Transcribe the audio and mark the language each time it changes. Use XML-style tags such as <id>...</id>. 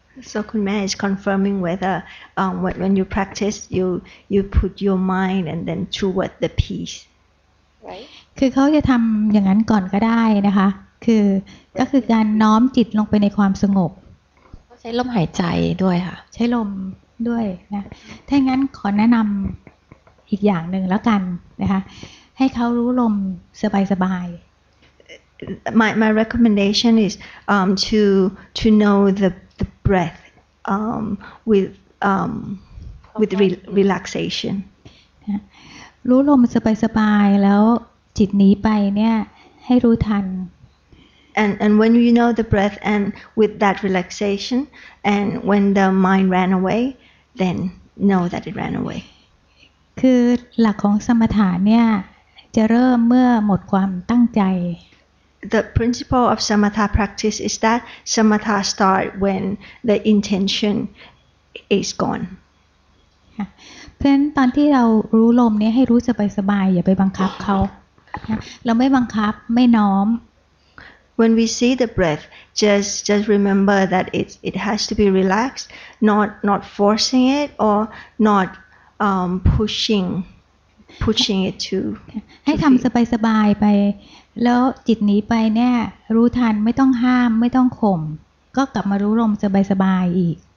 <en>So Kunme is confirming whether when you practice you put your mind and then toward the peace. Right?</en> <th>คือเขาจะทำอย่างนั้นก่อนก็ได้นะคะก็คือการน้อมจิตลงไปในความสงบ ใช้ลมหายใจด้วยค่ะ ใช้ลมด้วยนะถ้างั้นขอแนะนำอีกอย่างหนึ่งแล้วกันนะคะให้เขารู้ลมสบายๆ</th> <en>My recommendation is to know the breath with relaxation.</en> <th>รู้ลมสบายๆแล้วจิตหนีไปเนี่ยให้รู้ทัน</th> <en>And when you know the breath and with that relaxation and when the mind ran away, then know that it ran away.</en> <th>คือหลักของสมถะเนี่ยจะเริ่มเมื่อหมดความตั้งใจ</th> <en>The principle of samatha practice is that samatha start when the intention is gone.</en> <th>เพราะฉะนั้นตอนที่เรารู้ลมเนี่ยให้รู้สบายๆอย่าไปบังคับเขาเราไม่บังคับไม่น้อม</th> <en>When we see the breath, just remember that it has to be relaxed, not forcing it or not pushing it to.</en> <th>ให้ทำสบายๆไปแล้วจิตหนีไปเนี่ยรู้ทันไม่ต้องห้ามไม่ต้องข่มก็กลับมารู้ลมสบายๆอีก</th>